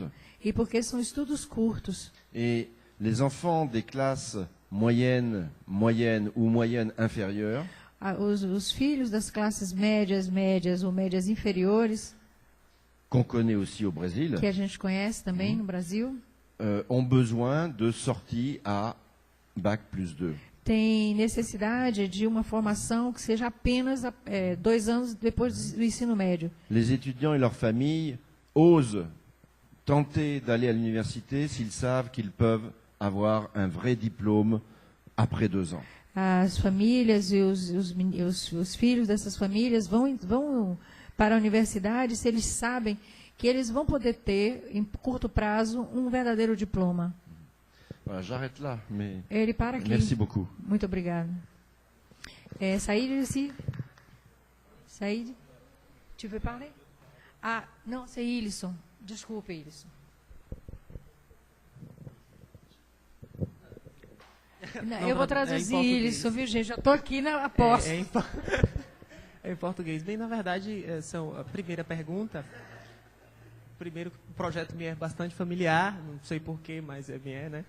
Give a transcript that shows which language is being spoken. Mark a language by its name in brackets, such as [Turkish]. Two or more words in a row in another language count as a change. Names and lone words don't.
[Portuguese] E porque são estudos curtos. [French] Et les enfants des classes moyennes ou moyennes inférieures, [Portuguese] os filhos das classes médias ou médias inferiores, [French] qu'on connaît aussi au Brésil, [Portuguese] que a gente conhece também no Brasil, [French] ont besoin de sorties à Bac plus 2. [Portuguese] Tem necessidade de uma formação que seja apenas 2 anos depois do ensino médio. [French] Les étudiants et leurs familles osent tenter d'aller à l'université s'ils savent qu'ils peuvent avoir un vrai diplôme après 2 ans. [Portuguese] As famílias e os filhos dessas famílias vão para a universidade se eles sabem que eles vão poder ter, em curto prazo, um verdadeiro diploma. [French] Voilà, j'arrête là, mais [Portuguese] Ele para aqui. [French] Merci beaucoup. [Portuguese] Muito obrigada. [French] Saïd, tu veux parler? Ah, não, c'est Ilisson. [Portuguese] Desculpe, Ilisson. Eu vou traduzir Ilisson, viu, gente? Já estou aqui na aposta. Em português. Bem, na verdade, a primeira pergunta. Primeiro, o projeto me é bastante familiar, não sei porquê, mas me é, né?